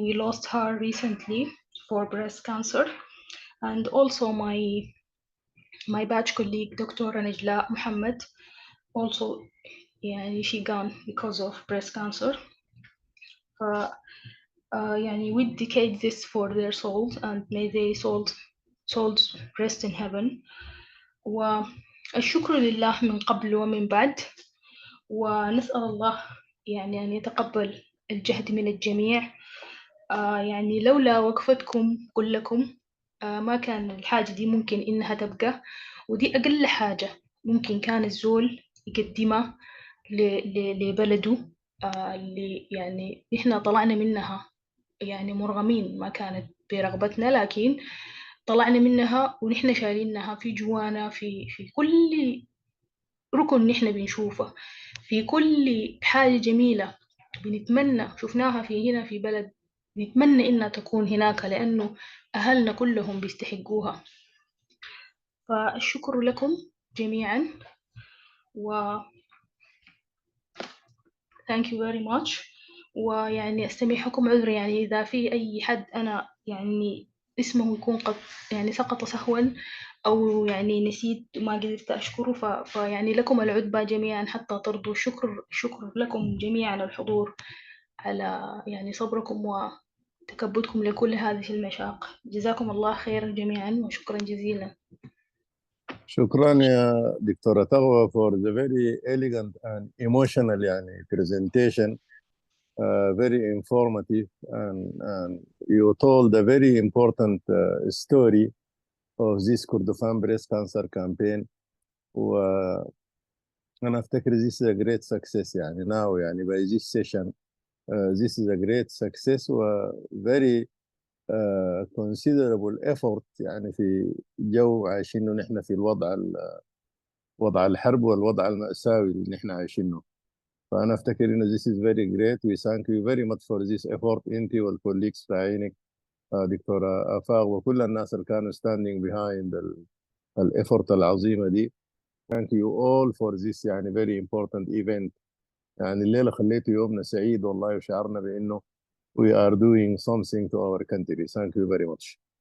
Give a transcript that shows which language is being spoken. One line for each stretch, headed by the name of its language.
English: We lost her recently for breast cancer. And also my batch colleague, Dr. Najla Muhammad, also يعني she gone because of breast cancer. يعني we dedicate this for their souls, and may their souls rest in heaven.
Arabic: والشكر لله من قبل ومن بعد، ونسأل الله يعني أن يتقبل الجهد من الجميع. يعني لولا وقفتكم كلكم ما كان الحاجة دي ممكن إنها تبقى، ودي أقل حاجة ممكن كان الزول يقدمها لبلده، اللي يعني إحنا طلعنا منها يعني مرغمين، ما كانت برغبتنا، لكن طلعنا منها ونحن شايلينها في جوانا، في كل ركن نحن بنشوفه، في كل حاجة جميلة بنتمنى شفناها في هنا في بلد، نتمنى إنها تكون هناك، لأنه أهلنا كلهم بيستحقوها. فالشكر لكم جميعا و
English: thank you very much.
Arabic: ويعني أستميحكم عذري يعني إذا في أي حد أنا يعني اسمه يكون قد يعني سقط سهوا أو يعني نسيت ما قدرت أشكره، فيعني لكم العتبى جميعا حتى ترضوا. شكر لكم جميعا الحضور على يعني صبركم وتكبدكم لكل هذه المشاق. جزاكم الله خيرا جميعا وشكرا جزيلا. شكرا يا دكتورة تغوى
English: for the very elegant and emotional يعني presentation, very informative, and you told a very important story of this Kordofan breast cancer campaign.
Arabic: وأنا أفتكر
English: this is a great success
Arabic: يعني now يعني
English: by this session this is a great success
Arabic: و
English: very considerable effort
Arabic: يعني في جو عايشينه نحن في وضع الحرب والوضع المأساوي اللي نحن عايشينه. فأنا أفتكر إنه
English: this is very great. We thank you very much for this effort.
Arabic: أنت والكوليكس بتاعينك دكتورة آفاق وكل الناس اللي كانوا
English: standing behind
Arabic: الeffort العظيمة دي.
English: Thank you all for this يعني very important event. يعني
Arabic: الليلة خليته يومنا سعيد والله، وشعرنا بإنه
English: we are doing something to our country. Thank you very much.